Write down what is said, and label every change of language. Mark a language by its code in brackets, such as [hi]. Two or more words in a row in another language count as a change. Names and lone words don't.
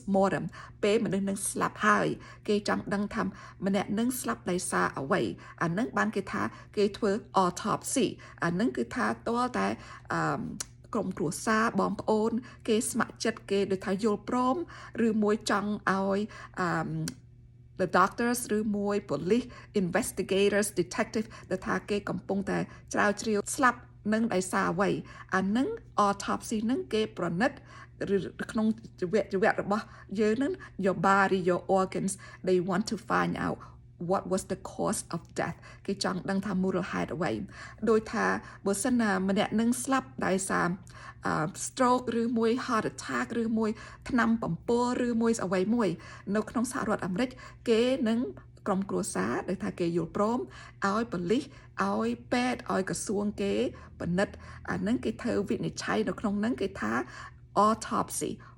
[km] mortem ពេលមនុស្សនឹងស្លាប់ហើយគេចង់ដឹងថាម្នាក់នឹងស្លាប់ដោយសារអ្វីអានឹងបានគេថាគេធ្វើ autopsy អានឹងគឺថាតើតែក្រុមគ្រួសារបងប្អូនគេស្ម័គ្រ ចិត្តគេដូចថាយល់ព្រមឬមួយចង់ឲ្យ [en] the doctors [km] ឬមួយ [en] police investigators detective [km] ដែលថាគេកំពុងតែច្រាវជ្រាវស្លាប់នឹងដោយសារអ្វីអានឹង autopsy នឹងគេប្រណិតក្នុងជី វៈរបស់យើងហ្នឹង [en] your body your organs they want to find out what was the cause of death [km] គេចង់ដឹងថាមូលហេតុអ្វីដោយថាបើសិនណាម្នាក់នឹងស្លាប់ដោយសារ stroke ឬមួយ [en] heart attack [km] ឬមួយថ្នាំបំពុលឬមួយអ្វីមួយនៅក្នុងសហរដ្ឋអាមេរិកគេនឹងក្រុមគ្រួសារដែលថាគេយល់ព្រមឲ្យប៉ូលីសឲ្យពេទ្យឲ្យក្រសួងគេពិនិត្យអានឹងគេធ្វើវិនិច្ឆ័យនៅក្នុងហ្នឹងគេថា autopsy